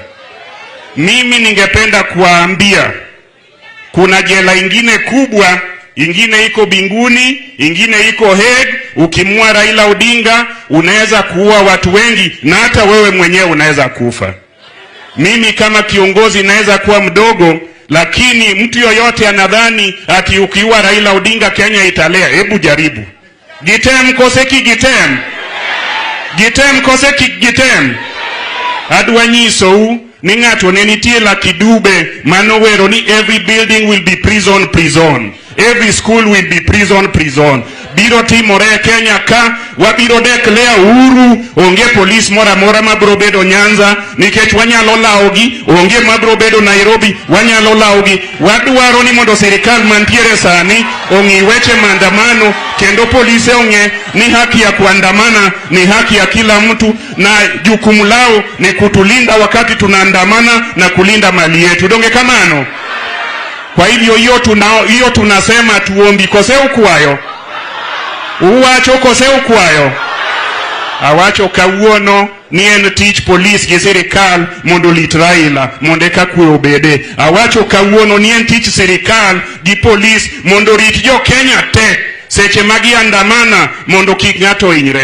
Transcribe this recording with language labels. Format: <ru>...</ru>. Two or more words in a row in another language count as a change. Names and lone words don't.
<sw>Mimi ningependa kuwaambia kuna jela ingine kubwa, ingine iko Binguni, ingine iko Hague. Ukimua Raila Odinga unaweza kuua watu wengi, na hata wewe mwenyewe unaweza kufa. Mimi kama kiongozi naweza kuwa mdogo, lakini mtu yoyote anadhani ati ukiua Raila Odinga Kenya italea. Hebu jaribu.</sw> <luo>Gitem koseki gitem. Gitem koseki gitem. Adwanyiso ni ng'ato ne nitie la kidube manowero ni</luo> <en>every building will be prison prison. Every school will be prison prison.</en> <luo>Biro timore Kenya ka wabiro declare uhuru, onge police mora mora mabro bedo Nyanza nikech wanyalo laogi, onge mabro bedo Nairobi wanyalo laogi. Wadwaro ni mondo serikal mantiere sani ongi weche maandamano, kendo polisi onge ni</luo> <sw>haki ya kuandamana ni haki ya kila mtu, na jukumu lao ni kutulinda wakati tunaandamana na kulinda mali yetu.</sw> <luo>Donge kamano?</luo> <sw>Kwa hivyo hiyo tunasema tuombi</sw> <luo>kose ukwayo. Uwacho kose ukwayo. Awacho kawuono ni en tich police gi sirikal mondo lit Raila mondo ka kwe obede. Awacho kawuono ni en tich sirikal gi police mondo rit jo Kenya te seche magi andamana mondo kik ng'ato hinyre.</luo>